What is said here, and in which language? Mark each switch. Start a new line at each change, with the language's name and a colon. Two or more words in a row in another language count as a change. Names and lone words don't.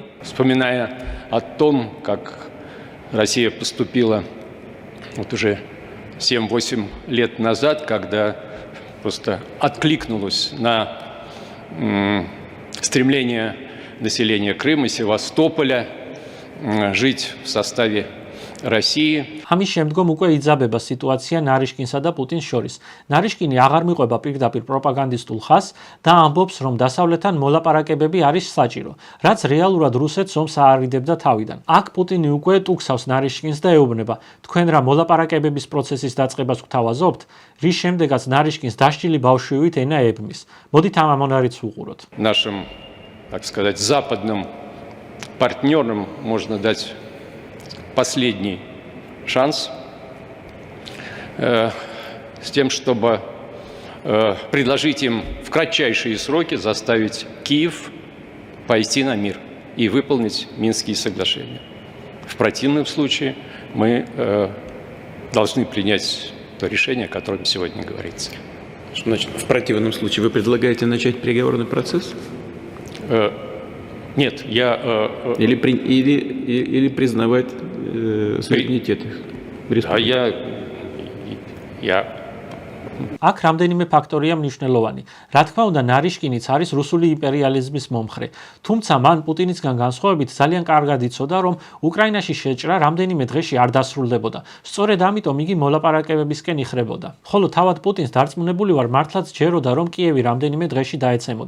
Russian: Вспоминая о том, как Россия поступила вот уже 7-8 лет назад, когда просто откликнулась на стремление населения Крыма и Севастополя жить в составе России.
Georgian: ამის შემდგომ უკვე იძაბება სიტუაცია ნარიშკინსა და პუტინს შორის. ნარიშკინი აღარ მიყვება პირდაპირ პროპაგანდისტულ ხაზს და ამბობს, რომ დასავლეთთან მოლაპარაკებები არის საჭირო, რაც რეალურად რუსეთს ომს აარიდებდა თავიდან. აქ პუტინი უკვე ტუქსავს ნარიშკინს და ეუბნება, თქვენ რა მოლაპარაკებების პროცესის დაწყებას გთავაზობთ, რის შემდეგაც ნარიშკინს დაშლილი ბავშვივით ენა ებმის. მოდით ამ ამონარიც ვუყუროთ.
Russian: Нашим, так сказать, западным партнерам можно дать последний шанс с тем, чтобы предложить им в кратчайшие сроки заставить Киев пойти на мир и выполнить Минские соглашения. В противном случае мы должны принять то решение, о котором сегодня говорится. Что значит в противном случае? Вы предлагаете начать переговорный процесс? Нет, я... Или признавать суверенитет республики. Я...
Georgian: აქ რამდენიმე ფაქტორია მნიშვნელოვანი. რა თქმა უნდა, ნარიშკინიც არის რუსული იმპერიალიზმის მომხრე. თუმცა მან პუტინისგან განსხვავებით ძალიან კარგად იცოდა, რომ უკრაინაში შეჭრა რამდენიმე დღეში არ დასრულდებოდა. სწორედ ამიტომ იგი მოლაპარაკებებისკენ იხრებოდა. ხოლო თავად პუტინს დარწმუნებული ვარ, მართლაც ჯეროდა, რომ კიევი რამდენიმე დღეში დაეცემოდა.